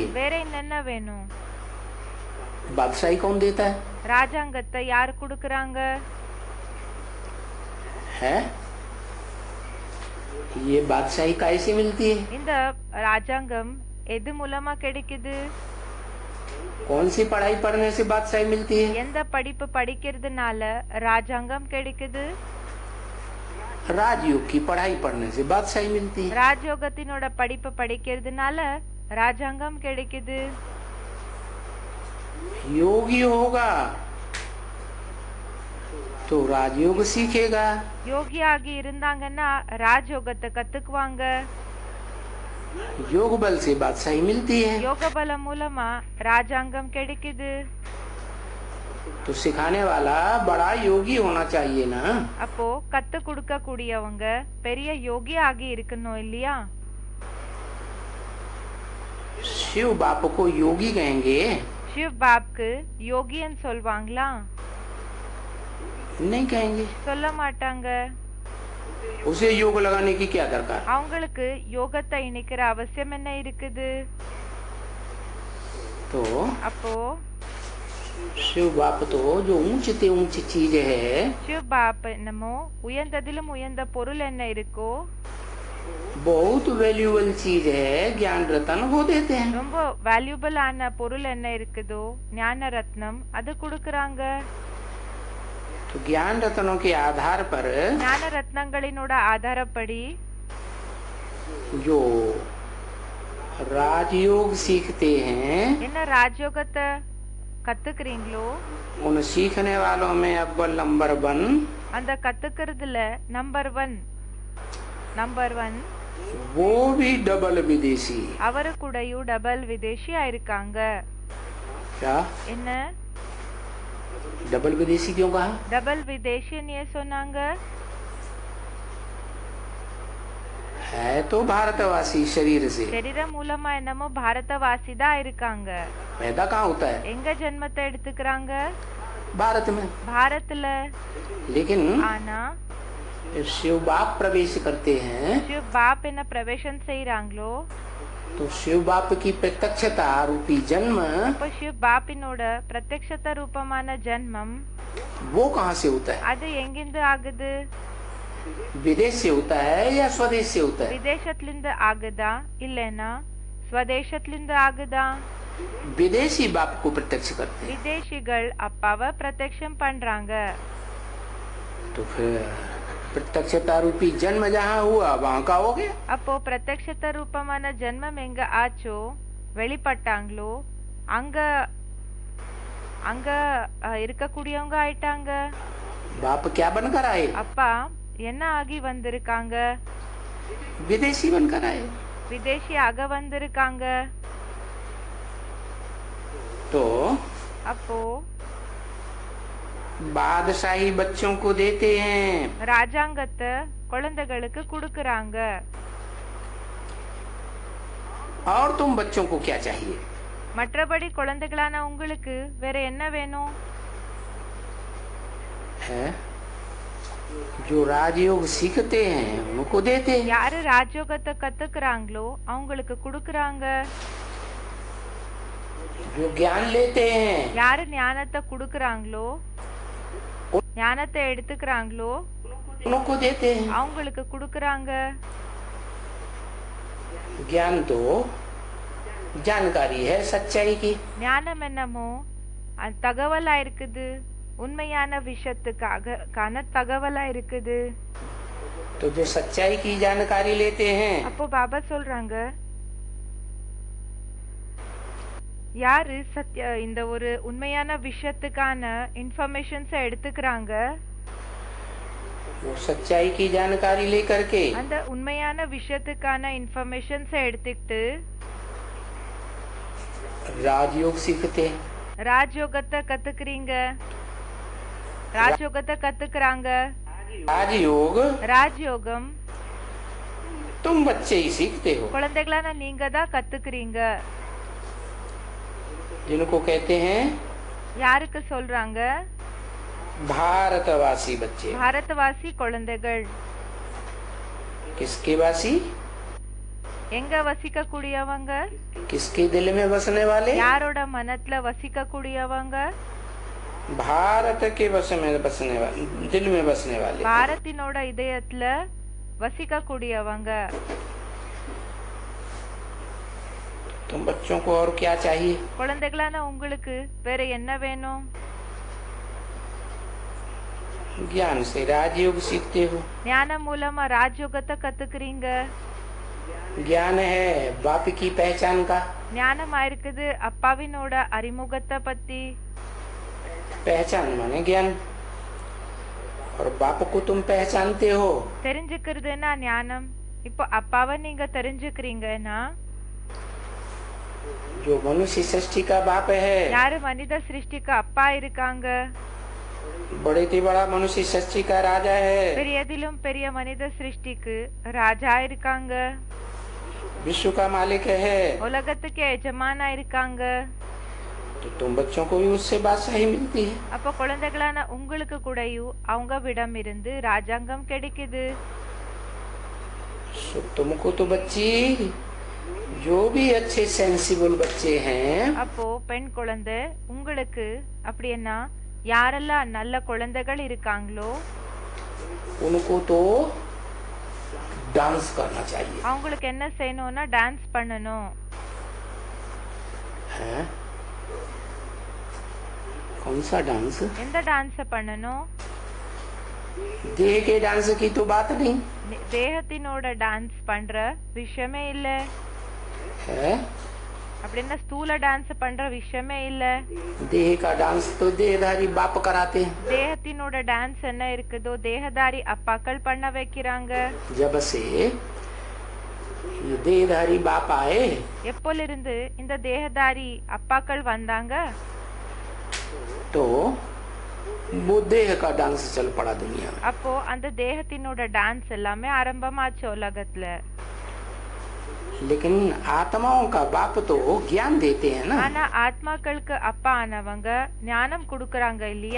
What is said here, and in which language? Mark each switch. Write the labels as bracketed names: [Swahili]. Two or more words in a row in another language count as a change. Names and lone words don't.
[Tamil] வேற என்ன வேணும்? [Hindi] बादशाही कौन देता है? [Tamil] ராஜாங்கத்தை யார் குடுக்கறாங்க? [Hindi] है ये बादशाही कैसे मिलती है? [Tamil] இந்த ராஜாங்கம் எது மூலமா கிடைக்குது? [Hindi] कौन सी पढ़ाई पढ़ने से बादशाही मिलती है? [Tamil] எந்த படிப்பு படிக்கிறதுனால ராஜாங்கம் கிடைக்குது? [Hindi] राजयोग की पढ़ाई पढ़ने से बादशाही मिलती है। [Tamil] ராஜயோகத்தினோட படிப்பு படிக்கிறதுனால ராஜாங்கம் கிடைக்குது. [Hindi] योगी होगा तो राजयोग सीखेगा। [Tamil] யோகியாகி இருந்தாங்கன்னா ராஜயோகத்தை கத்துக்குவாங்க. [Hindi] योग बल से बादशाही मिलती है। [Tamil] யோக பலம் மூலமா ராஜாங்கம் கிடைக்குது. [Hindi] तो सिखाने वाला बड़ा योगी होना चाहिए ना। [Tamil] அப்போ கத்து கொடுக்க கூடியவங்க பெரிய யோகி ஆகி இருக்கணும் இல்லையா. [Hindi] शिव बाप को योगी कहेंगे? [Tamil] शिव बापக்கு யோகின்னு சொல்வாங்களா? [Hindi] नहीं कहेंगे। [Tamil] சொல்ல மாட்டாங்க. [Hindi] उसे योग लगाने की क्या दरकार? [Tamil] அவங்களுக்கு யோகத்தை இணைக்கிற அவசியம் என்ன இருக்குது? [Hindi] तो [Tamil] அப்போ [Hindi] शिव बाप तो जो ऊंची से ऊंची चीज है, [Tamil] शिव बाप என்னமோ உயர்ந்ததிலும் உயர்ந்த பொருள் என்ன இருக்கோ, [Hindi] बहुत वैल्यूबल चीज है, ज्ञान रतन वो देते हैं। [Tamil] ரொம்ப வேல்யூபிள் ஆன பொருள் என்ன இருக்குதோ ஞான ரத்னம் அது கொடுக்கறாங்க. [Hindi] तो ज्ञान रत्नों के आधार पर [Tamil] ஞான ரத்னங்களினோட ஆதாரப்படி [Hindi] जो राजयोग सीखते हैं, [Tamil] என்ன ராஜயோகத்தை கத்துக்கிறீங்களோ [Hindi] उन सीखने वालों में अव्वल नंबर 1 [Tamil] அந்த கத்துக்கிறதுல நம்பர் 1 [Hindi] वो भी डबल विदेशी। [Tamil] அவரு கூடயும் டபுள் விதேசியா இருக்காங்க. [Hindi] क्या [Tamil] என்ன [Hindi] डबल विदेशी क्यों कहा? [Tamil] டபுள் விதேசின்னு ஏன் சொன்னாங்க? [Hindi] है तो भारतवासी शरीर से। [Tamil] சரீர மூலமா என்னமோ பாரதவாசி தான் இருக்காங்க. [Hindi] पैदा कहाँ होता है? [Tamil] எங்க ஜென்மத்தை எடுத்துக்கிறாங்க? [Hindi] भारत में, [Tamil] பாரத்ல. [Hindi] लेकिन [Tamil] ஆனா [Hindi] शिव बाप प्रवेश करते हैं [Tamil] शिव बाप என்ன பிரவேசம் செய்றாங்களோ, [Hindi] तो शिव बाप की प्रत्यक्षता रूपी जन्म [Tamil] அப்ப शिव பாப்பினோட பிரத்யக்ஷத ரூபமான ஜன்மம் [Hindi] वो कहाँ से होता है? [Tamil] அது எங்கிருந்து ஆகுது? [Hindi] विदेश से होता है या स्वदेश से होता है? [Tamil] விதேசத்திலிருந்து ஆகுதா இல்லனா ஸ்வதேசத்திலிருந்து ஆகுதா? [Hindi] विदेशी बाप को प्रत्यक्ष करते हैं। [Tamil] விதேசிகள் அப்பாவை பிரத்யக்ஷம் பண்றாங்க. [Hindi] तो फिर प्रत्यक्षता रूपी जन्म जहाँ हुआ वहाँ का हो गया। [Tamil] அப்போ பிரத்யக்ஷத ரூபமான ஜன்மம் எங்க ஆச்சோ, வெளிப்பட்டாங்களோ, அங்க அங்க இருக்கக்கூடியவங்க ஆயிட்டாங்க. [Hindi] बाप क्या बनकर आए? [Tamil] அப்பா என்ன ஆகி வந்திருக்காங்க? [Hindi] विदेशी बनकर आए। [Tamil] விதேசியாக வந்திருக்காங்க. [Hindi] तो [Tamil] அப்போ [Hindi] बादशाही बच्चों को देते हैं, [Tamil] ராஜாங்கத்தை குழந்தைகளுக்கு கொடுக்கறாங்க. [Hindi] और तुम बच्चों को क्या चाहिए? [Tamil] மற்றபடி குழந்தைகளான உங்களுக்கு வேற என்ன வேணும்? [Hindi] है जो राजयोग सीखते हैं उनको देते हैं। [Tamil] யாரு ராஜயோகத்தை கத்துக்கிறாங்களோ அவங்களுக்கு கொடுக்கறாங்க. [Hindi] जो ज्ञान लेते हैं [Tamil] யாரு ஞானத்தை கொடுக்கறாங்களோ, ஞானத்தை எடுத்துக்கிறாங்களோ [Hindi] उनको देते हैं। [Tamil] அவங்களுக்கு கொடுக்கறாங்க. [Hindi] ज्ञान तो जानकारी है सच्चाई की, [Tamil] ஞானம் என்னமோ தகவலா இருக்குது, உண்மையான விஷயத்துக்கான தகவலா இருக்குது. [Hindi] तो जो सच्चाई की जानकारी लेते हैं [Tamil] அப்போ பாபா சொல்றாங்க, யாரு இந்த ஒரு உண்மையான விஷயத்துக்கான இன்ஃபர்மேஷன்ஸ் எடுத்துக்கிறாங்க, [Hindi] वो सच्चाई की जानकारी लेकर के [Tamil] அந்த உண்மையான விஷயத்துக்கான இன்ஃபர்மேஷன்ஸ் எடுத்துக்கிட்டு [Hindi] राजयोग सीखते हैं। [Tamil] ராஜயோகத்தை கத்துக்கிறீங்க, ராஜயோகத்தை கத்துக்கிறாங்க. [Hindi] राजयोग [Tamil] ராஜயோகம் [Hindi] तुम बच्चे ही सीखते हो, [Tamil] குழந்தைகளான நீங்க தான் கத்துக்கிறீங்க. [Hindi] जिनको कहते हैं [Tamil] யாருக்கு சொல்றாங்க? [Hindi] भारतवासी बच्चे। [Tamil] பாரதவாசி குழந்தைகள். [Hindi] किसके वासी? [Tamil] எங்க வசிக்க கூடியவங்க? [Hindi] किसके दिल में बसने वाले? [Tamil] யாரோட மனத்துல வசிக்க கூடியவங்க? [Hindi] भारत के बस में बसने वाले, दिल में बसने वाले। [Tamil] பாரத்தினோட இதயத்துல வசிக்க கூடியவங்க. [Hindi] तुम बच्चों को और क्या चाहिए? [Tamil] குழந்தைகளான உங்களுக்கு வேற என்ன வேணும்? [Hindi] ज्ञान से राजयोग सीखते हो। [Tamil] ஞானம் மூலமா ராஜயோகத்தை கத்துக்கிறீங்க. [Hindi] ज्ञान है बाप की पहचान का। [Tamil] ஞானமா இருக்குது அப்பாவினோட அறிமுகத்தை பத்தி. [Hindi] पहचान माने ज्ञान, और बाप को तुम पहचानते हो। [Tamil] தெரிஞ்சுக்கிறதுனா ஞானம். இப்போ அப்பாவை நீங்க தெரிஞ்சுக்கிறீங்கன்னா, [Hindi] जो मनुष्य सृष्टि का बाप है, [Tamil] யாரு மனித சிருஷ்டிக்கு அப்பா இருக்காங்க, [Hindi] बड़े से बड़ा मनुष्य सृष्टि का राजा है, [Tamil] பெரியதிலும் பெரிய மனித சிருஷ்டிக்கு ராஜா இருக்காங்க, [Hindi] विश्व का मालिक है। [Tamil] உலகத்துக்கு எஜமானா இருக்காங்க. [Hindi] तो तुम बच्चों को भी उससे बादशाही मिलती है। [Tamil] அப்ப குழந்தைகளான உங்களுக்கு கூடயும் அவங்க விடம் இருந்து ராஜாங்கம் கிடைக்குது. [Hindi] तुमको तो बच्ची जो भी अच्छे सेंसिबल बच्चे हैं, [Tamil] அப்போ பெண் குழந்தை உங்களுக்கு அப்படின்னா யாரெல்லாம் நல்ல குழந்தைகள் இருக்காங்களோ [Hindi] उनको तो डांस करना चाहिए। [Tamil] அவங்களுக்கு என்ன செய்யணும்னா டான்ஸ் பண்ணணும். [Hindi] है? कौन सा डांस? [Tamil] எந்த டான்ஸ் பண்ணணும்? [Hindi] देह के डांस की तो बात नहीं [Tamil] தேகத்தினோட டான்ஸ் பண்ற விஷயமே இல்ல. [Hindi] है। [Tamil] அப்படின்னா ஸ்தூல டான்ஸ் பண்ற விஷயமே இல்ல. [Hindi] देह का डांस तो देहधारी बाप कराते हैं। [Tamil] தேகத்தினோட டான்ஸ் என்ன இருக்குதோ தேகதாரி அப்பாக்கள் பண்ண வைக்கிறாங்க. [Hindi] जब से ये देहधारी बाप आए, [Tamil] எப்போலிருந்து இந்த தேகதாரி அப்பாக்கள் வந்தாங்க, [Hindi] तो वो देह का डांस चल पड़ा दुनिया में। [Tamil] அப்போ அந்த தேகத்தினோட டான்ஸ் எல்லாமே ஆரம்பமாச்சு உலகத்துல. [Hindi] लेकिन आत्माओं का बाप तो ज्ञान देते हैं ना। [Tamil] ஆனா ஆத்மாக்களுக்கு அப்பா ஆனவங்க ஞானம் கொடுக்கறாங்க இல்லையா?